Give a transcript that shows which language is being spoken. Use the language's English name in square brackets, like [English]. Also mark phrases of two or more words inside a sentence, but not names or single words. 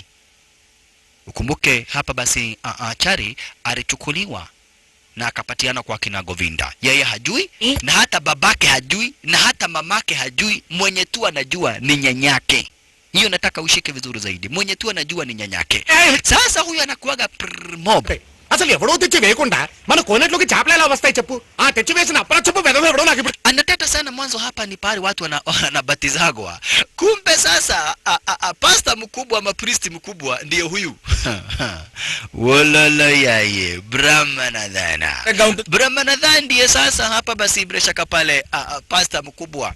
[Swahili] Ukumbuke hapa basi Chari alichukuliwa na akapatiana kwa kina Govinda. Yeye hajui na hata babake hajui na hata mamake hajui, mwenye tu anajua ni nyanyake. Hiyo nataka ushike vizuri zaidi. Mwenye tu anajua ni nyanyake. Sasa huyu anakuaga mob. [Telugu] అసలు ఎవడో తెచ్చి వేయకుండా మన కోనేట్లోకి చేపలు ఎలా వస్తాయి చెప్పు? తెచ్చి వేసిన అప్పరా చెప్పు వెదవ ఎవడో నాకు ఇప్పుడు. [Swahili] Anateta sana mwanzo hapa ni pale watu wanabatizagwa. Kumbe sasa pasta mkubwa ama priest mkubwa ndiye huyu. Wololo yaye Brahmanadhana. Brahmanadhana ndiye sasa hapa basi bila shaka pale pasta mkubwa.